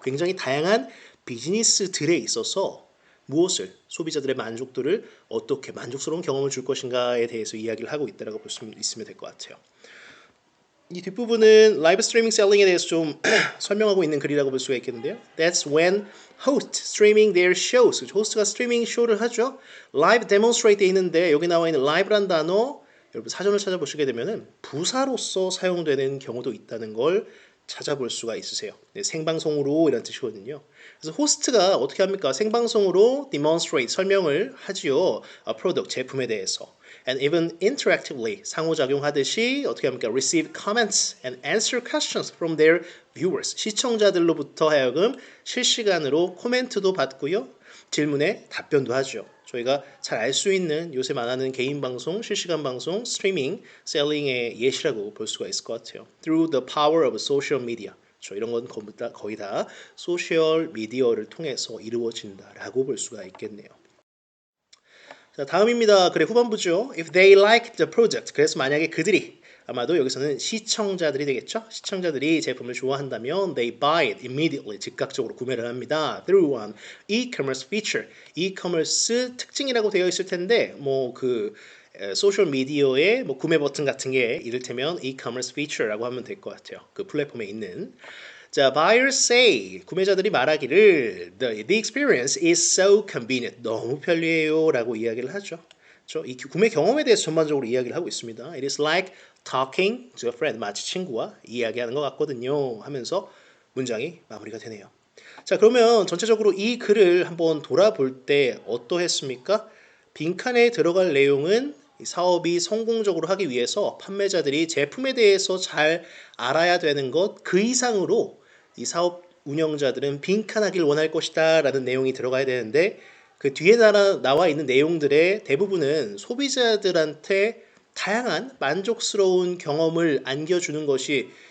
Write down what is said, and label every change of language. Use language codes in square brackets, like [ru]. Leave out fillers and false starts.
[ko] 굉장히 다양한 비즈니스들에 있어서 무엇을, 소비자들의 만족도를 어떻게 만족스러운 경험을 줄 것인가에 대해서 이야기를 하고 있다라고 볼 수 있으면 될 것 같아요. 이 뒷부분은 라이브 스트리밍 셀링에 대해서 좀 설명하고 있는 글이라고 볼 수가 있겠는데요. [en] That's when host streaming their shows. [ko] 호스트가 스트리밍 쇼를 하죠. 라이브 데몬스트레이트 돼 있는데 여기 나와 있는 라이브란 단어, 여러분 사전을 찾아보시게 되면은 부사로서 사용되는 경우도 있다는 걸 찾아볼 수가 있으세요. 네, 생방송으로 이런 뜻이거든요. 그래서 호스트가 어떻게 합니까? 생방송으로 demonstrate 설명을 하지요. 프로덕트 제품에 대해서. [en] And even interactively [ko] 상호작용하듯이 어떻게 합니까? [en] Receive comments and answer questions from their viewers. [ko] 시청자들로부터 하여금 실시간으로 코멘트도 받고요. 질문에 답변도 하죠. 저희가 잘 알 수 있는 요새 많아하는 개인 방송, 실시간 방송, 스트리밍, 셀링의 예시라고 볼 수가 있을 것 같아요. [en] Through the power of social media. [ko] 이런 건 거의 다 소셜 미디어를 통해서 이루어진다라고 볼 수가 있겠네요. 자, 다음입니다. 그래, 후반부죠. [en] If they like the project. [ko] 그래서 만약에 그들이, 아마도 여기서는 시청자들이 되겠죠. 시청자들이 제품을 좋아한다면 [en] they buy it immediately. [ko] 즉각적으로 구매를 합니다. [en] Through one e-commerce feature. [ko] e-commerce 특징이라고 되어 있을 텐데 소셜 미디어의 구매 버튼 같은 게 이를테면 e-commerce feature라고 하면 될 것 같아요. 그 플랫폼에 있는. [en] 자, buyers say, [ko] 구매자들이 말하기를 [en] the experience is so convenient. [ko] 너무 편리해요 라고 이야기를 하죠. 이 구매 경험에 대해서 전반적으로 이야기를 하고 있습니다. [en] It is like talking to a friend. [ko] 마치 친구와 이야기하는 것 같거든요 하면서 문장이 마무리가 되네요. 자, 그러면 전체적으로 이 글을 한번 돌아볼 때 어떠했습니까? 빈칸에 들어갈 내용은 사업이 성공적으로 하기 위해서 판매자들이 제품에 대해서 잘 알아야 되는 것 그 이상으로 이 사업 운영자들은 빈칸하길 원할 것이다 라는 내용이 들어가야 되는데 그 뒤에 나와 있는 내용들의 대부분은 소비자들한테 다양한 만족스러운 경험을 안겨주는 것이